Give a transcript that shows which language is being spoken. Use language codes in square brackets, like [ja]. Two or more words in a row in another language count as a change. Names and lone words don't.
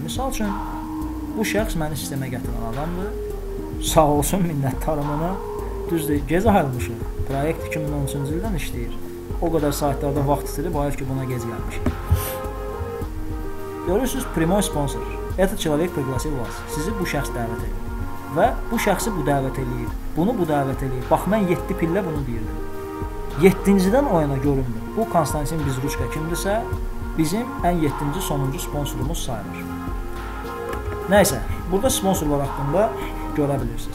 [az] Misal üçün bu şəxs məni sistemə gətirən adamdır. Sağ olsun, minnətdarım ona. Düzdür, gec ayrılmışıq. Proyekt 2013-cü ildən işləyir. O qədər saytlarda vaxt itirib, ayır ki, buna gec gəlmişik. Görürsünüz, primoy sponsor. [ru] Этот человек пригласил вас. [az] Sizi bu şəxs dəvət edir. Və bu şəxsi bu dəvət eləyir. Bunu bu dəvət eləyir. Bax, mən 7 pillə bunu deyirdim. 7-cidən o yana göründü. Bu Konstantin Bizruçka kimdirsə, bizim ən 7-ci sonuncu sponsorumuz sayılır. Nəysə, burada sponsorlar haqqında görə bilirsiniz.